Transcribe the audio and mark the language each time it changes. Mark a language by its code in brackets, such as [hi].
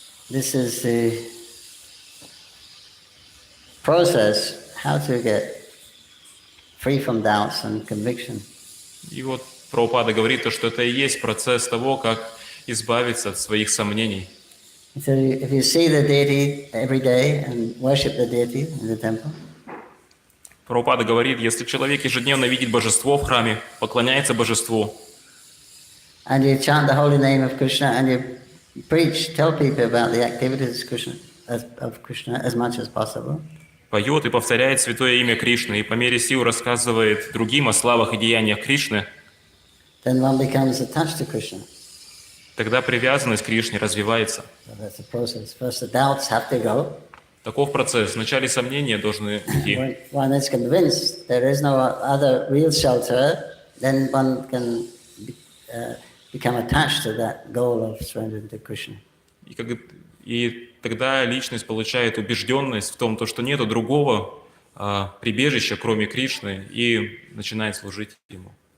[en] This is the process how to get free from doubts and conviction. [ru] И вот Прабхупада говорит, что это и есть процесс того, как избавиться от своих сомнений. [en] So if you see the deity every day and worship the deity in the temple, [ru] Прабхупада говорит, если человек ежедневно видит божество в храме, поклоняется божеству, [en] and you chant the holy name of Krishna, and you preach, tell people about the activities of Krishna as much as possible, [ru] поет и повторяет святое имя Кришны и по мере сил рассказывает другим о славах и деяниях Кришны, [en] then one becomes attached to Krishna. [ru] тогда привязанность к Кришне развивается. [en] So that's the process. First, the doubts have to go. [ru] Таков процесс. Вначале сомнения должны идти. [en] When one is convinced there is no other real shelter, then one can become attached to that goal of surrendering to Krishna. [ru] И тогда личность получает убежденность в том, что нету другого прибежища, кроме Кришны, и начинает служить Ему.